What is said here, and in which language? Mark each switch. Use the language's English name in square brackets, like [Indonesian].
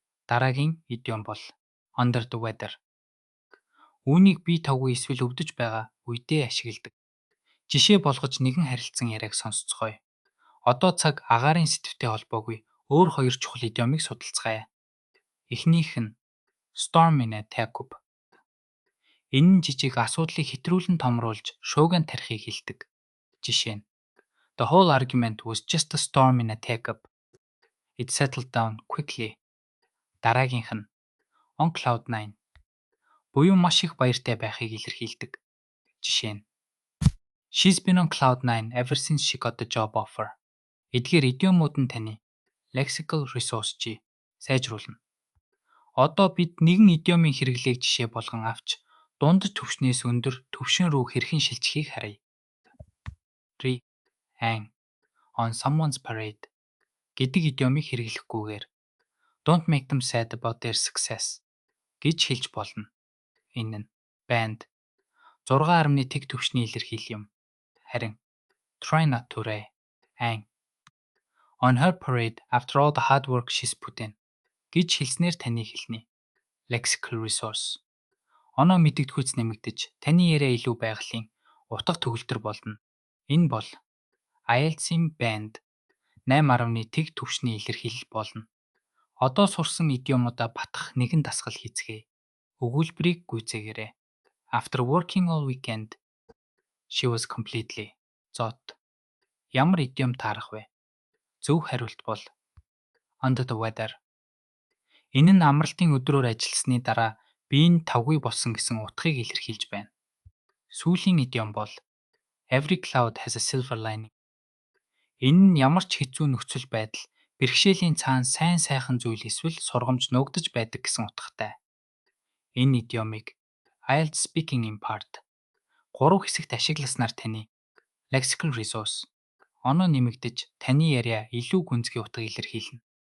[Mongolian] Дараагийн идиом бол [English] under the weather. [Mongolian] Үүнийг бие тавгүй эсвэл өвдөж байгаа үедээ ашигладаг. Жишээ болгож нэгэн харилцан яриаг сонсцгоё. Одоо цаг агаарын сэдвтэй холбоогүй өөр хоёр чухал идиомыг судалцгаая. Эхнийх нь [English] storm in a teacup. [Mongolian] Энэ нь жижиг асуудлыг хэтрүүлэн томруулж шуугиан тарихыг хэлдэг. Жишээ нь [English] The whole argument was just a storm in a teacup. It settled down quickly. [Mongolian] Дараагийнх нь [English] on cloud nine. [Mongolian] Буюу маш их баяртай байхыг илэрхийлдэг. Жишээ нь [English] She's been on cloud nine ever since she got the job offer. [Mongolian] Эдгээр идиомууд нь таны lexical resource-ийг сайжруулна. Одоо бид нэгэн идиомын хэрэглээг жишээ болгон авч дунд түвшнээс өндөр түвшин рүү хэрхэн шилжихийг харъя. [English] Hang on someone's parade [Mongolian] гэдэг идиомыг хэрэглэхгүйгээр [English] don't make them sad about their success [Mongolian] гэж хэлж болно. Энэ нь band 6.1 түвшний илэрхийлэл юм. Харин [English] try not to hang on her parade after all the hard work she's put in [Mongolian] гэж хэлснээр таны хэлний lexical resource оноо мэдэгдэхүйц нэмэгдэж таны яриа илүү байгалийн утга төгөлдөр болно. Энэ бол IELTS-ийн band 8.1 түвшний илэрхийлэл болно. Одоо сурсан идиомуудаа батгах нэгэн дасгал хийцгээе. Өгүүлбэрийг гүйцээгээрэй. [English] After working all weekend, she was completely [Mongolian] зот. Ямар идиом таарах вэ? Зөв хариулт бол [English] under the weather. [Mongolian] Энэ нь амралтын өдрөөр ажилласны дараа бие нь тавгүй болсон гэсэн утгыг илэрхийлж байна. Сүүлийн идиом бол [English] every cloud has a silver lining. [Mongolian] Энэ нь ямар ч хэцүү нөхцөл байдал бэрхшээлийн цаана сайн сайхан зүйл эсвэл сургамж нуугдаж байдаг гэсэн утгатай. Энэ идиомыг [English] IELTS speaking in part 3 [Mongolian] хэсэгт ашигласнаар таны lexical resource оноо нэмэгдэж таны яриа илүү гүнзгий утга илэрхийлнэ.